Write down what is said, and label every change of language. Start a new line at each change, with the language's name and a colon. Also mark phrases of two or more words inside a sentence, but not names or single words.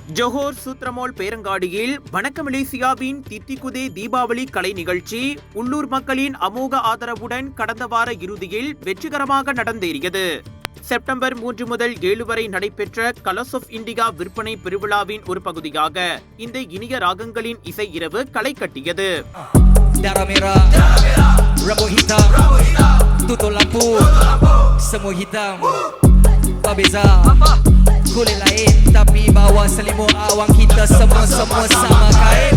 Tamil: ஜோஹர் சூத்ரமோல் பேரங்காடியில் வணக்க மலேசியாவின் தித்திக்குதே தீபாவளி கலை நிகழ்ச்சி உள்ளூர் மக்களின் அமோக ஆதரவுடன் கடந்த வார இறுதியில் வெற்றிகரமாக நடந்தேறியது. செப்டம்பர் 3 முதல் 7 வரை நடைபெற்ற கலர்ஸ் ஆஃப் இந்தியா விற்பனை பெருவிழாவின் ஒரு பகுதியாக இந்த இனிய ராகங்களின் இசை இரவு களை கட்டியது.
Malay: Kulit lain tapi bawa selimut awang kita semua-semua sama kain.